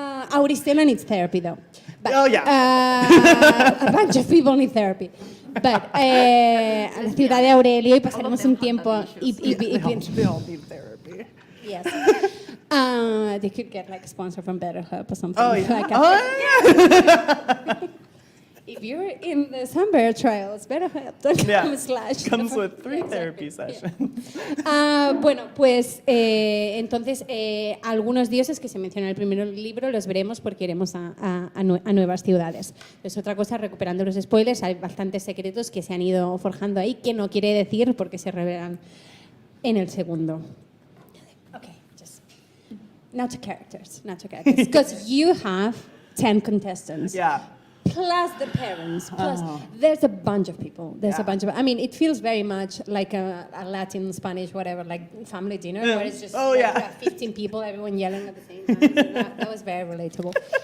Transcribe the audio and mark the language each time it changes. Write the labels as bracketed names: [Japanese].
[English] Auristela needs therapy, though. But, Oh, yeah. A bunch of people need therapy. [Spanish] But, a la ciudad de Aurelio y pasaremos un tiempo... [English] They all need therapy. Yes. They could get like a sponsor from BetterHelp or something. Oh, yeah. Like if you're in the Sunbear trials, BetterHelp.com/. Comes with 3 therapy sessions. [Spanish] Bueno, pues entonces algunos dioses que se mencionan en el primer libro los veremos porque iremos a nuevas ciudades. Es otra cosa, recuperando los spoilers, hay bastantes secretos que se han ido forjando ahí que no quiere decir porque se revelan en el segundo. [English] Okay, just not to characters, because you have 10 contestants. Yeah. Plus the parents, plus there's a bunch of people. There's a bunch of. I mean, it feels very much like a Latin, Spanish, whatever, like family dinner, where it's just 15 people, everyone yelling at the same time. That was very relatable.